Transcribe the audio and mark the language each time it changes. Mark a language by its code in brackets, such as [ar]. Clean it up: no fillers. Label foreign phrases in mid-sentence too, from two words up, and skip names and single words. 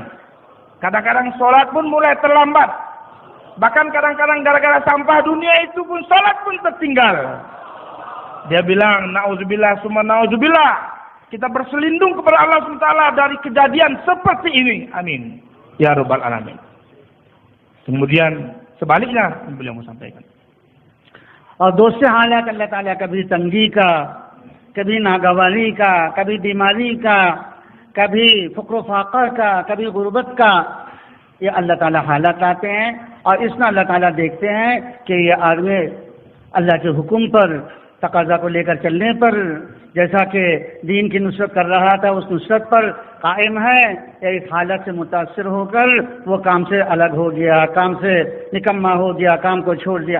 [id] Kadang-kadang sholat pun mulai terlambat. Bahkan kadang-kadang gara-gara sampah dunia itu pun sholat pun tertinggal. Dia bilang, [ar] نعوذ بالله ثم نعوذ بالله. [id] Kita berselindung kepada Allah SWT dari kejadian seperti ini. [ar] آمين. يا رب العالمين. [id] Kemudian sebaliknya beliau mau sampaikan. [ur] اور دوسرے حالات اللہ تعالیٰ کبھی تنگی کا، کبھی ناگواری کا، کبھی بیماری کا، کبھی فقر و فاقہ کا، کبھی غربت کا، یہ اللہ تعالیٰ حالات آتے ہیں. اور اس میں اللہ تعالیٰ دیکھتے ہیں کہ یہ آدمی اللہ کے حکم پر، تقاضا کو لے کر چلنے پر، جیسا کہ دین کی نصرت کر رہا تھا اس نصرت پر قائم ہے، یا اس حالت سے متاثر ہو کر وہ کام سے الگ ہو گیا، کام سے نکما ہو گیا، کام کو چھوڑ دیا.